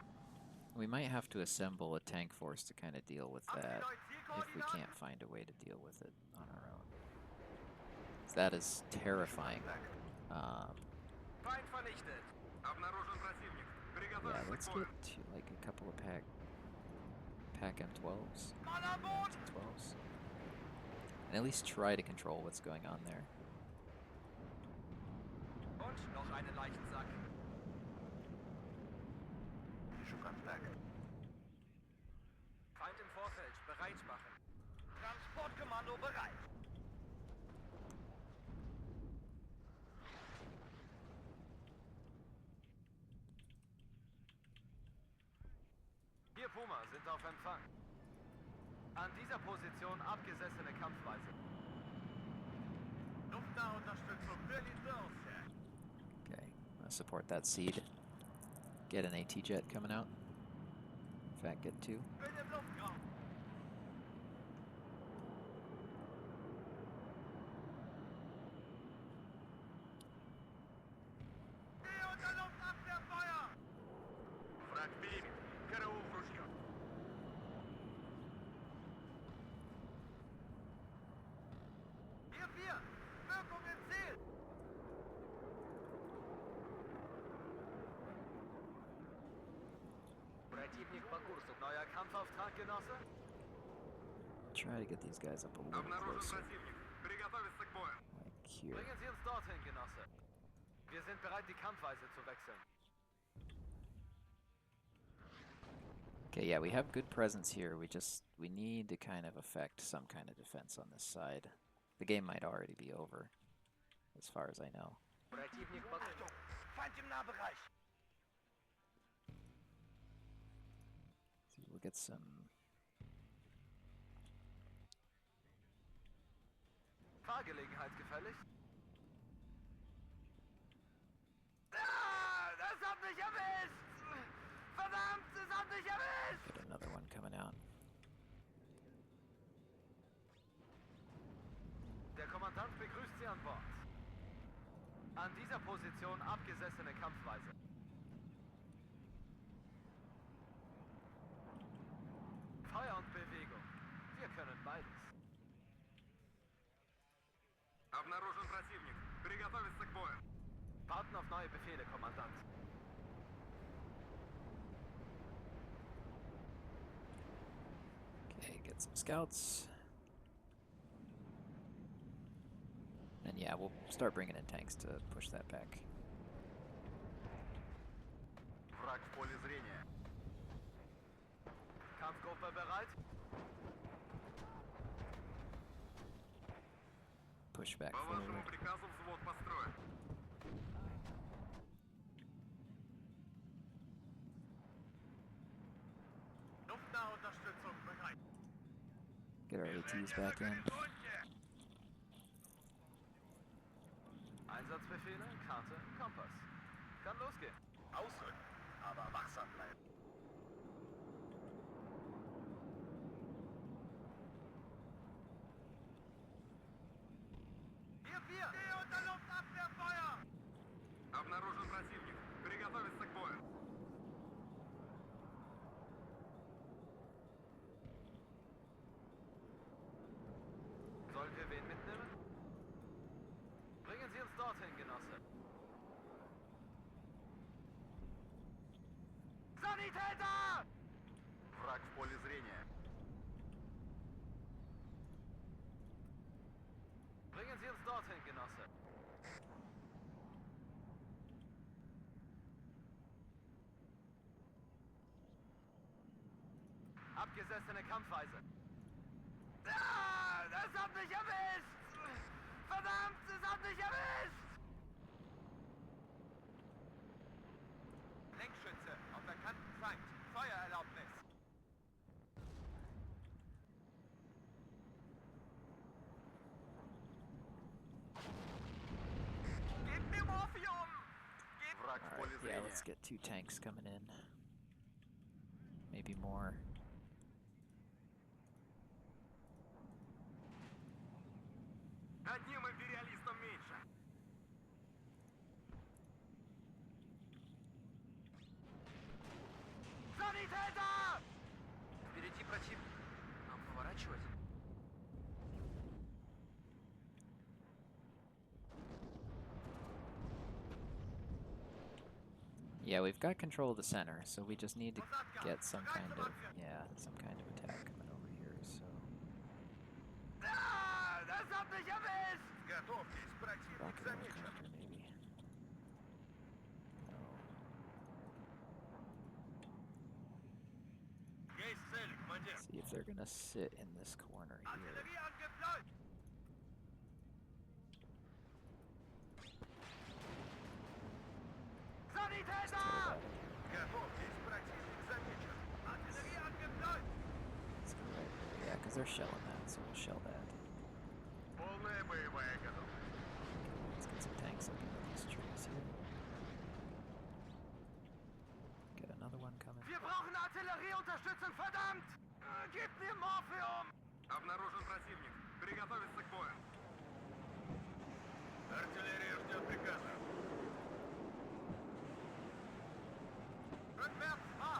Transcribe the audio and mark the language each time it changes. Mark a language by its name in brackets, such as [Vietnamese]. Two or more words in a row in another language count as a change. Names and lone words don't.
[English] we might have to assemble a tank force to kind of deal with that if we can't find a way to deal with it on our own. 'Cause that is terrifying. [German] Feind vernichtet. [Russian] Обнаружен противник. [English] Yeah, [Russian] Приготовиться [English] let's [Russian] к бою. [English] get to, like, a couple of pack M12s. [German] Mann an Bord! [English] M12s. And at least try to control what's going on there. [German] Und noch einen leichten Sack. [Russian] Вижу контакт. [German] Feind im Vorfeld. Bereit machen. Transportkommando bereit. Wir Puma sind auf Empfang. An dieser Position abgesessene Kampfweise. Luftnahunterstützung für Lieferungsherr. [English] Okay, I'm gonna support that seed. Get an AT jet coming out. In fact, get two. [German] Bin im Luftraum. Geh unter Luftabwehrfeuer! [Russian] Враг перебит. Караул в ружье. [German] Hier 4. Wirkung im Ziel. [Russian] Противник по курсу. [German] Neuer Kampfauftrag, Genosse? [English] Try to get these guys up a little [Russian] Обнаружен [English] closer. [Russian] противник. Приготовиться к бою. [English] Like here. [German] Bringen Sie uns dorthin, Genosse. Wir sind bereit, die Kampfweise zu wechseln. [English] Okay, yeah, we have good presence here. We need to kind of affect some kind of defense on this side. The game might already be over, as far as I know. [Russian] Противник по... [German] Achtung! Feind im Nahbereich! [English] we'll get some. [German] Fahrgelegenheit gefällig? Ah, das hat mich erwischt! Verdammt, es hat mich erwischt! [English] Get another one coming out. [German] Der Kommandant begrüßt Sie an Bord. An dieser Position abgesessene Kampfweise. Feuer und Bewegung. Wir können beides. [Russian] Обнаружен противник. Приготовиться к бою. [German] Warten auf neue Befehle, Kommandant. [English] Okay, get some scouts. And yeah, we'll start bringing in tanks to push that back. [Russian] Враг в поле зрения. [German] Kampfgruppe bereit? [English] Push back [Russian] По вашему [English] forward. [Russian] приказу взвод построен. [German] Luftnahe Unterstützung bereit. [English] Get our ATs back in. [German] Einsatzbefehle, Karte, Kompass. Kann losgehen. Ausrücken, aber wachsam bleiben. Hier 4! Geh unter Luftabwehrfeuer! [Russian] Обнаружен противник. Приготовиться к бою. [German] Sollen wir wen mitnehmen? Bringen Sie uns dorthin, Genosse. Sanitäter! [Russian] Враг в поле зрения. [German] Bringen Sie uns dorthin, Genosse. Abgesessene Kampfweise. Ah, das hat mich erwischt! Verdammt, es hat mich erwischt! Lenkschütze, auf der Kanten Feind. Feuererlaubnis. Gebt mir Morphium! [Russian] Враг в поле [English] Alright, yeah, [Russian] зрения. [English] let's get 2 tanks coming in. Maybe more. [Russian] Одним империалистом меньше. [German] Sanitäter! [Russian] Впереди противник. Нам поворачивать? [English] Yeah, we've got control of the center, so we just need to get some kind of attack coming over here. So [German] Ah, das hat mich erwischt! [Russian] Готовьтесь, противник [English] rocket [Russian] замечен. [English] helicopter maybe. No. [Russian] Есть цель, командир. [English] See if they're gonna sit in this corner here. [German] Artillerieangriff läuft! Sanitäter! [Russian] Готовьтесь, противник замечен. [German] Artillerieangriff läuft! [English] Let's go right there. Yeah, because they're shelling that, so we'll shell that. [Russian] Полная боевая готовность. [English] Let's get some tanks up into these trees here. Get another one coming. [German] Wir brauchen Artillerieunterstützung, verdammt! Gebt mir Morphium! [Russian] Обнаружен противник. Приготовиться к бою. Артиллерия ждет приказа. [German] Rückwärts, Mark!